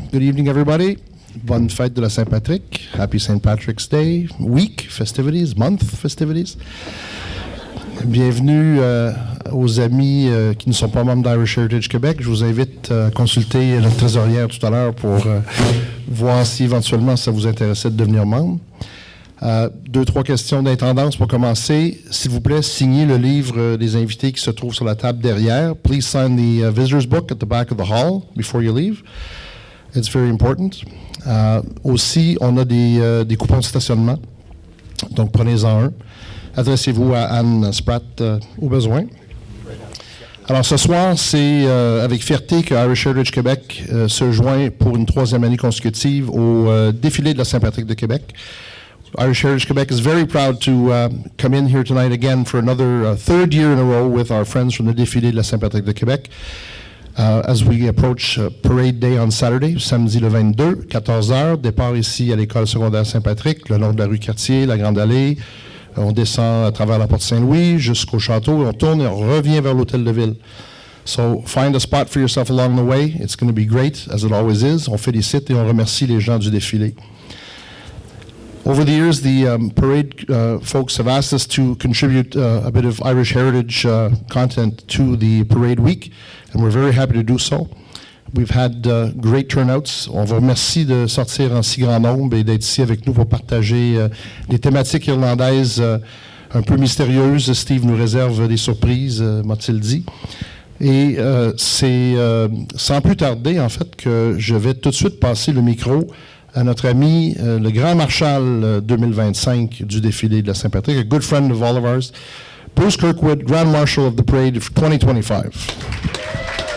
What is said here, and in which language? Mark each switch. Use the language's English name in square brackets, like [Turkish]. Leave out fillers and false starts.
[English] Good evening, everybody. [French] Bonne fête de la Saint-Patrick. [English] Happy St. Patrick's Day week festivities, month festivities. [French] Bienvenue aux amis qui ne sont pas membres d'Irish Heritage Québec. Je vous invite à consulter notre trésorière tout à l'heure pour voir si éventuellement ça vous intéressait de devenir membre. 2-3 questions d'intendance pour commencer. S'il vous plaît, signez le livre des invités qui se trouve sur la table derrière. [English] Please sign the visitor's book at the back of the hall before you leave. It's very important. [French] Aussi, on a des coupons de stationnement. Donc, prenez-en un. Adressez-vous à Anne Spratt au besoin. Alors, ce soir, c'est avec fierté que Irish Heritage Québec se joint pour une 3e année consécutive au défilé de la Saint-Patrick de Québec. [English] Irish Heritage Quebec is very proud to come in here tonight again for another 3rd year in a row with our friends from the Défilé de la Saint-Patrick de Québec. As we approach Parade Day on Saturday, [French] samedi le 22, 14h, départ ici à l'école secondaire Saint-Patrick, le long de la rue Cartier, la Grande Allée. On descend à travers la porte Saint-Louis jusqu'au château, on tourne et on revient vers l'hôtel de ville. [English] So find a spot for yourself along the way. It's going to be great, as it always is. [French] On félicite et on remercie les gens du défilé. [English] Over the years, the parade folks have asked us to contribute a bit of Irish heritage content to the parade week, and we're very happy to do so. We've had great turnouts. [French] On vous remercie de sortir en si grand nombre et d'être ici avec nous pour partager des thématiques irlandaises un peu mystérieuses. Steve nous réserve des surprises, m'a-t-il dit. Et c'est sans plus tarder, en fait, que je vais tout de suite passer le micro à notre ami, le grand marshal 2025 du défilé de la Saint-Patrick, [English] a good friend of all of ours, Bruce Kirkwood, Grand Marshal of the Parade of 2025.